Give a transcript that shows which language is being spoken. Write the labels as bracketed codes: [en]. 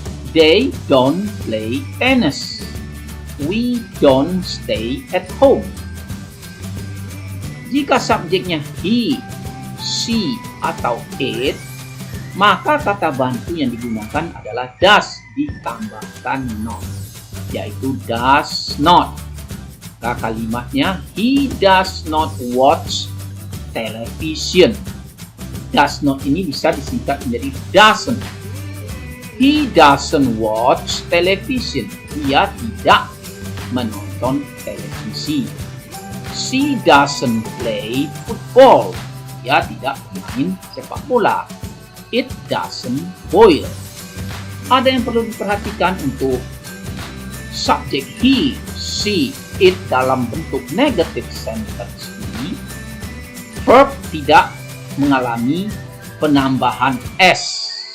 [en] They don't play tennis. We don't stay at home. [id] Jika subjeknya he, she, atau it, maka kata bantu yang digunakan adalah does ditambahkan not, yaitu does not. Kalimatnya, [en] he does not watch television. [id] Does not ini bisa disingkat menjadi doesn't. [en] He doesn't watch television. [id] Dia tidak menonton televisi. [en] She doesn't play football. [id] Dia tidak bermain sepak bola. [en] It doesn't boil. [id] Ada yang perlu diperhatikan untuk subjek he, she, it dalam bentuk negative sentence ini. Verb tidak mengalami penambahan s.